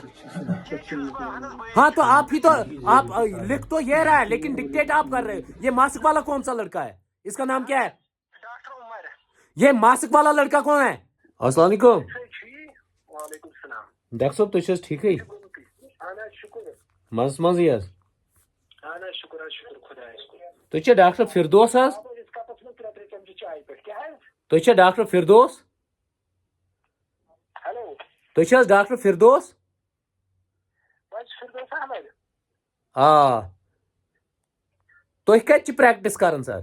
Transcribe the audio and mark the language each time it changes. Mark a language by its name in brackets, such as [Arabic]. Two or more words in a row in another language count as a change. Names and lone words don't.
[Hindi] हाँ, तो आप ही तो, आप लिख तो ये रहा है, लेकिन डिक्टेट आप कर रहे हो। ये मास्क वाला कौन सा लड़का है? इसका नाम क्या है? ये मास्क वाला लड़का कौन है? [Arabic] السلام عليكم. [Kashmiri] डॉक्टर साहब तुझ ठीक है? मज मज यस तुझ डॉक्टर फिरदोस हज? तुझ डॉक्टर फिरदोस? तुझ डॉक्टर फिरदोस? आ तुह कत प्रैक्टिस करन सर?